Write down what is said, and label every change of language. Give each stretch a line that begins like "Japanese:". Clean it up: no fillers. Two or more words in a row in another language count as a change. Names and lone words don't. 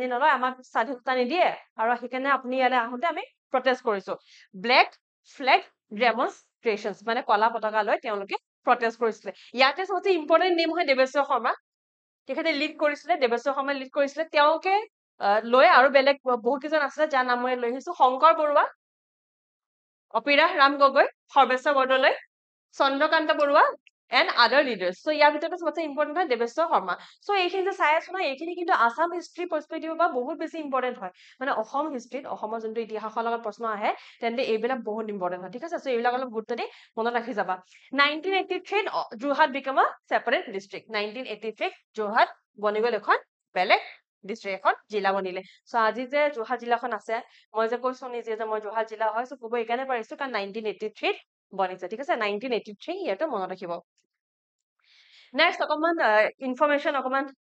Assamese: নলয় আমাক স্বাধীনতা নিদিয়ে আৰু সেইকাৰণে আপুনি ইয়ালৈ আহোঁতে আমি প্ৰটেষ্ট কৰিছো
English: black flag demonstrations
Assamese: মানে কলা পতাকা লৈ তেওঁলোকে প্ৰটেষ্ট কৰিছিলে ইয়াতে সবচে
English: important name
Assamese: হয় দেৱেশ্বৰ শৰ্মা তেখেতে লিড কৰিছিলে দেৱেশ্বৰ শৰ্মাই লিড কৰিছিলে তেওঁকে লৈ আৰু বেলেগ বহুত কেইজন আছিলে যাৰ নাম মই লৈ আহিছো শংকৰ বৰুৱা অপিৰাহ ৰাম গগৈ সৰ্বেশ্বৰ বৰদলৈ চন্দ্ৰকান্ত বৰুৱা
English: and other leaders so
Assamese: ইয়াৰ ভিতৰতে সবচে ইম্পৰ্টেন্ট হয় দেৱেশ্বৰ শৰ্মা so এইখিনি যে চাই আছো না এইখিনি কিন্তু আসাম
English: history perspective
Assamese: পৰা বহুত বেছি ইম্পৰ্টেন্ট হয় মানে অসম হিষ্ট্ৰীত অসমৰ যোনটো ইতিহাসৰ লগত প্ৰশ্ন আহে তেন্তে এইবিলাক বহুত ইম্পৰ্টেন্ট হয় ঠিক আছে so এইবিলাক অলপ গুৰুত্ব দি মনত ৰাখি যাবা 1983 যোৰহাট
English: become a separate district
Assamese: 1983 যোৰহাট বনি গ'ল এখন বেলেগ ডিস্ট্ৰিক্ট এখন জিলা বনিলে সো আজি যে যোৰহাট জিলাখন আছে মই যে কৈছো নিজে যে মই যোৰহাট জিলা হয় সো ক'ব এইকাৰণে পাৰিছো কাৰণ 1983 বনিছে ঠিক আছে 1983 ইয়াতে মনত ৰাখিব নেক্সট অকমান ইনফৰমেশন অকমান